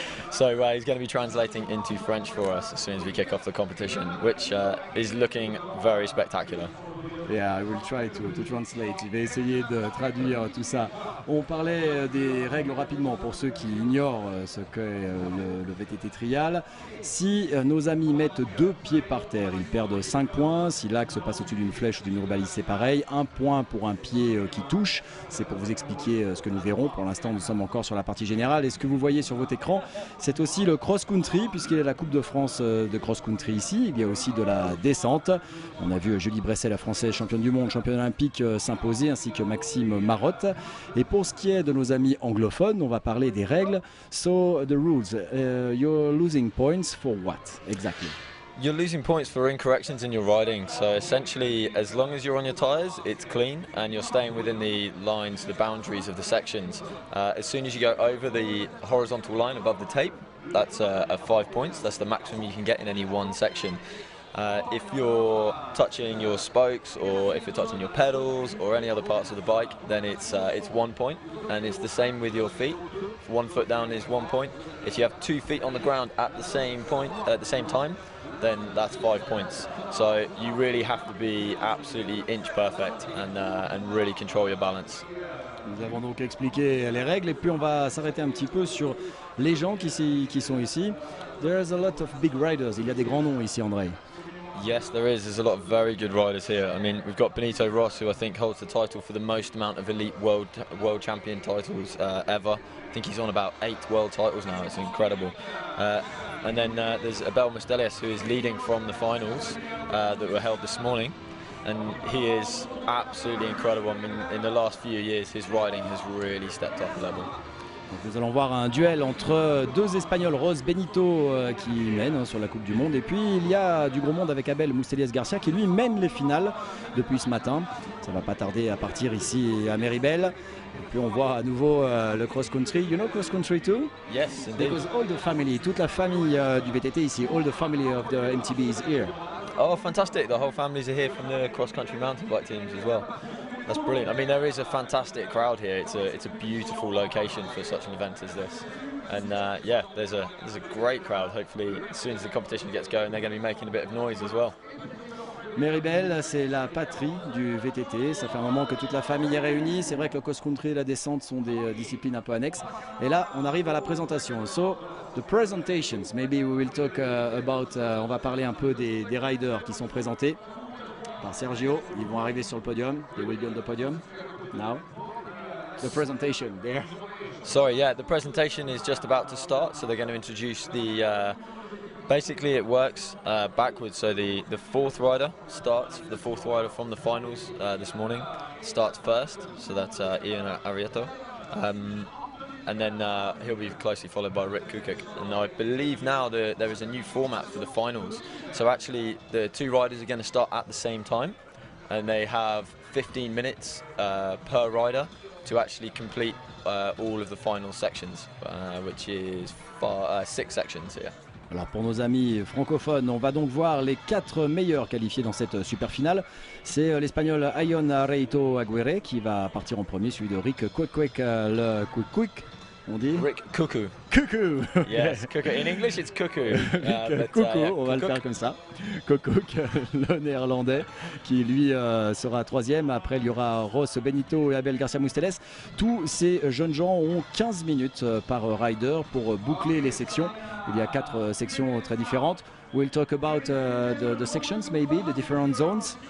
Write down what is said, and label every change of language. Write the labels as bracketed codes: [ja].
[en] So he's going to be translating into French for us as soon as we kick off the competition, which is looking very spectacular. Yeah, I will try to translate. [fr] Je vais essayer de traduire tout ça. On parlait des règles rapidement pour ceux qui ignorent ce qu'est le VTT trial. Si nos amis mettent 2 pieds par terre, ils perdent 5 points. Si l'axe passe au-dessus d'une flèche ou d'une rubalise, c'est pareil. 1 point pour un pied qui touche. C'est pour vous expliquer ce que nous verrons. Pour l'instant, nous sommes encore sur la partie générale. Et ce que vous voyez sur votre écran, c'est aussi le cross-country, puisqu'il y a la Coupe de France de cross-country ici. Il y a aussi de la descente. On a vu Julie Bresset, la Française, championne du monde, championne olympique, s'imposer, ainsi que Maxime Marotte. Et pour ce qui est de nos amis anglophones, on va parler des règles. [en] So, the rules. You're losing points for what, exactly? You're losing points for incorrections in your riding, so essentially as long as you're on your tyres it's clean and you're staying within the lines, the boundaries of the sections. As soon as you go over the horizontal line above the tape, that's a 5 points, that's the maximum you can get in any one section. If you're touching your spokes or if you're touching your pedals or any other parts of the bike, then it's 1 point, and it's the same with your feet. If 1 foot down is 1 point. If you have 2 feet on the ground at the same point at the same time, then that's 5 points. So you really have to be absolutely inch perfect and really control your balance. [fr] Nous avons donc expliqué les règles et puis on va s'arrêter un petit peu sur les gens qui sont ici. [en] There's a lot of big riders. [fr] Il y a des grands noms ici, André. [en] Yes, there is. There's a lot of very good riders here. I mean, we've got Benito Ross, who I think holds the title for the most amount of elite world champion titles ever. I think he's on about 8 world titles now. It's incredible. And then there's Abel Mustelius, who is leading from the finals that were held this morning. And he is absolutely incredible. I mean, in the last few years, his riding has really stepped up a level. [fr] Donc nous allons voir un duel entre 2 Espagnols, Ros Benito qui mène sur la Coupe du Monde, et puis il y a du gros monde avec Abel Mustelius Garcia qui lui mène les finales depuis ce matin. Ça va pas tarder à partir ici à Meribel. Et puis on voit à nouveau le cross-country. [en] You know cross-country too? Yes, indeed. Because all the family, [fr] toute la famille du VTT ici, [en] all the family of the MTB is here. Oh, fantastic. The whole families are here from the cross-country mountain bike teams as well. That's brilliant. I mean, there is a fantastic crowd here. It's a beautiful location for such an event as this. And yeah, there's a great crowd. Hopefully, as soon as the competition gets going, they're going to be making a bit of noise as well. [fr] Meribel, c'est la patrie du VTT. Ça fait un moment que toute la famille est réunie. C'est vrai que le cross-country et la descente sont des disciplines un peu annexes. Et là, on arrive à la présentation. [en] So, the presentations. Maybe we will talk about. [fr] On va parler un peu des riders qui sont présentés par Sergio. Ils vont arriver sur le podium. [en] They will be on the podium now. The presentation there. Sorry, yeah, the presentation is just about to start. So they're going to introduce the. Basically, it works backwards. So the 4th rider starts. The 4th rider from the finals this morning starts first. So that's Ion Areto. And then he'll be closely followed by Rick Kukuk. And I believe now there is a new format for the finals. So actually the 2 riders are going to start at the same time, and they have 15 minutes per rider to actually complete all of the final sections, which is 6 sections here. [fr] Alors pour nos amis francophones, on va donc voir les 4 meilleurs qualifiés dans cette super finale. C'est l'Espagnol Ion Areto Aguirre qui va partir en premier, suivi de Rick Kukuk, le Kukuk. on dit [en] Rick Cuckoo. Cuckoo. Yes, Cuckoo. In English, it's Cuckoo. [fr] Coco, [en] Yeah, [fr] on va le faire comme ça. Coco, le néerlandais, qui lui sera troisième. Après, il y aura Ross Benito et Abel Garcia Musteles. Tous ces jeunes gens ont 15 minutes par rider pour boucler les sections. Il y a 4 sections très différentes. [en] We'll talk about the sections, maybe, the different zones.